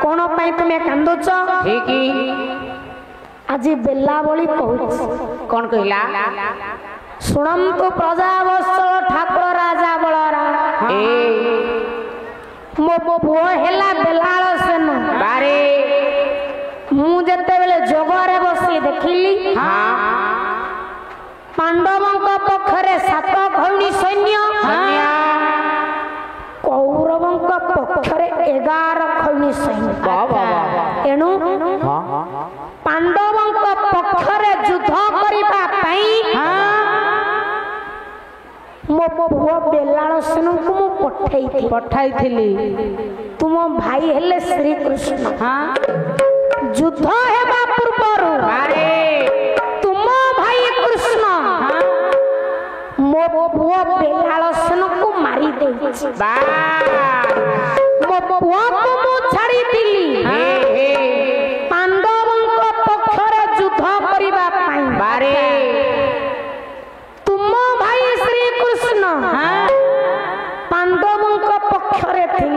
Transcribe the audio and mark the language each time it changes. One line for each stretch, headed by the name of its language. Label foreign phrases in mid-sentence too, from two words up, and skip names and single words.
Odia: କଣ ପାଇଁ ତୁମେ କାନ୍ଦୁଛ ठीक ଆଜି ବେଳା ବୋଲି କହୁଛ କଣ କହିଲ ଶୁଣନ୍ତୁ ପ୍ରଜାବତ୍ସଳ ଠାକୁର ରାଜା ବଳରାମ ମୋ ପୁଅ ହେଲା ବେଲାଲ ସେନ बारे ମୁଁ ଯେତେ ବେଳେ ଜଗରେ ବସି ଦେଖିଲି हाँ ପାଣ୍ଡବ ପକ୍ଷରେ 7 ଅକ୍ଷୌହିଣୀ ସୈନ୍ୟ କୌରବ ପକ୍ଷରେ 11 ଅକ୍ଷୌହିଣୀ ସୈନ୍ୟ ଏଣୁ ପାଣ୍ଡବ ପକ୍ଷରେ ଯୁଦ୍ଧ କରିବା ପାଇଁ ମୋ ପୁଅ ବେଲାଲ ସେନ କୁ ମୁଁ ପଠାଇ ଥିଲି ତୁମ ଭାଇ ହେଲେ ଶ୍ରୀ କୃଷ୍ଣ हाँ ଯୁଦ୍ଧ ହେବା ପୂର୍ବରୁ ତୁମ ଭାଇ କୃଷ୍ଣ ମୋ ପୁଅ ବେଲାଲ ସେନ କୁ ମାରି ଦେ ମୋ ପୁଅ କୁ ମୁଁ ଛାଡ଼ି ଦେଲି ପାଣ୍ଡବ ପକ୍ଷରେ ଯୁଦ୍ଧ କରିବା ପାଇଁ ତୁମ ଭାଇ ଶ୍ରୀ କୃଷ୍ଣ ପାଣ୍ଡବ ପକ୍ଷରେ ଥିଲେ